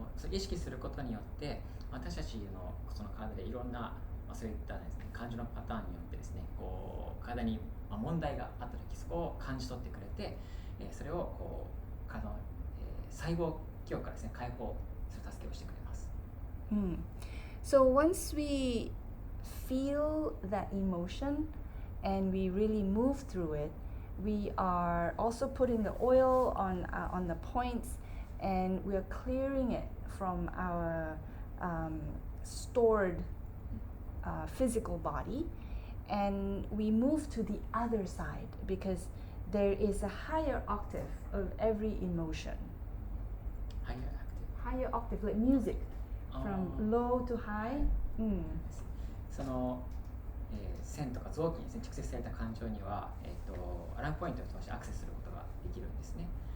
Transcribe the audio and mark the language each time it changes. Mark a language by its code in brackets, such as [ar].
[ja] 意識することによって私たちのその体でいろんな、そういったですね、感情のパターンによってですね、こう体に問題があった時そこを感じ取ってくれて、それをこう体の、細胞記憶からですね解放する助けをしてくれます。 [en] So once we feel that emotion and we really move through it, we are also putting the oil on the points, and we are clearing it from our stored physical body, and we move to the other side because there is a higher octave of every emotion. Higher octave, like music, from low to high. [ja] その、線とか臓器に蓄積された感情には、アラームポイントを通してアクセスすることができるんですね。